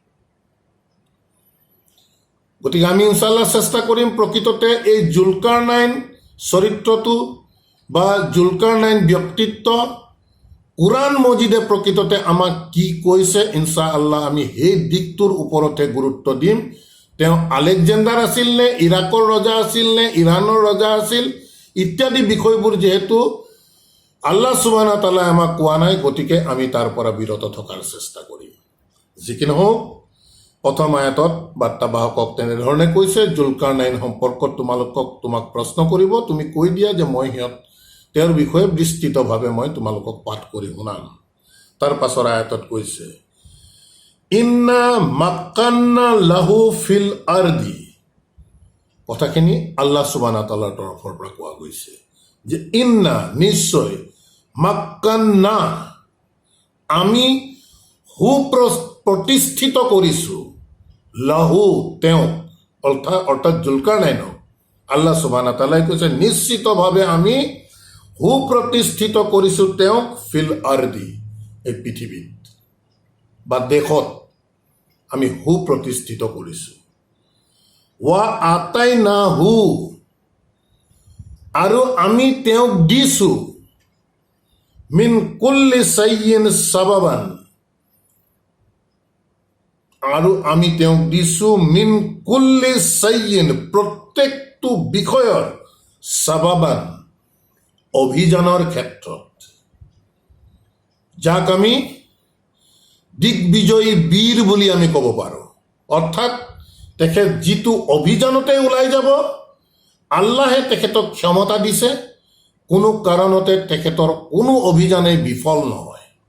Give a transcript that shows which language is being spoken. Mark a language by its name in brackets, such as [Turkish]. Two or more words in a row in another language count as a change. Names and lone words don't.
[Assamese] গতিকে আমি [Arabic] إن شاء الله [Assamese] চেষ্টা কৰিম প্ৰকৃততে এই জুলকাৰনাইন চৰিত্ৰটো বা জুলকাৰনাইন ব্যক্তিত্ব কুৰাণ মজিদে প্ৰকৃততে আমাক কি কৈছে, [Arabic] إن شاء الله [Assamese] আমি সেই দিশটোৰ ওপৰতে গুৰুত্ব দিম। তেওঁ আলেকজেণ্ডাৰ আছিল নে, ইৰাকৰ ৰজা আছিল নে, ইৰাণৰ ৰজা আছিল ইত্যাদি বিষয়বোৰ যিহেতু [Arabic] الله سبحانه وتعالى [Assamese] আমাক কোৱা নাই, গতিকে আমি তাৰ পৰা বিৰত থকাৰ চেষ্টা কৰিম। যি কি নহওক, প্ৰথম আয়াতত বাৰ্তাবাহকক তেনেধৰণে কৈছে, জুলকাৰনাইন সম্পৰ্কত তোমাক প্ৰশ্ন কৰিব, তুমি কৈ দিয়া যে মই তেওঁৰ বিষয়ে বিস্তৃতভাৱে মই তোমালোকক পাঠ কৰি শুনাম। তাৰ পাছৰ আয়াতত কৈছে, [Arabic] إنا مكنا له في الأرض. [Assamese] কথাখিনি [Arabic] الله سبحانه وتعالى [Assamese] তৰফৰ পৰা কোৱা গৈছে যে ইন্না নিশ্চয়, মাক্কান্না আমি সুপ্ৰতিষ্ঠিত কৰিছোঁ, লাহু তেওঁক, অৰ্থাৎ জুলকাৰনাইনক [Arabic] الله سبحانه وتعالى [Assamese] কৈছে নিশ্চিতভাৱে আমি সুপ্ৰতিষ্ঠিত কৰিছোঁ তেওঁক [Arabic] في الأرض, [Assamese] এই পৃথিৱীত বা দেশত আমি সুপ্ৰতিষ্ঠিত কৰিছোঁ। [Arabic] وآتيناه, [Assamese] আৰু আমি তেওঁক দিছোঁ, [Arabic] من كل شيء سببا, [Assamese] আৰু আমি তেওঁক দিছোঁ [Arabic] من كل شيء, [Assamese] প্ৰত্যেকটো বিষয়ৰ, সাবাবান অভিযানৰ ক্ষেত্ৰত, যাক আমি দিগ্বিজয়ী বীৰ বুলি আমি ক'ব পাৰোঁ। অৰ্থাৎ তেখেত যিটো অভিযানতে ওলাই যাব, আল্লাহে তেখেতক ক্ষমতা দিছে, কোনো কাৰণতে তেখেতৰ কোনো অভিযানেই বিফল নহয়।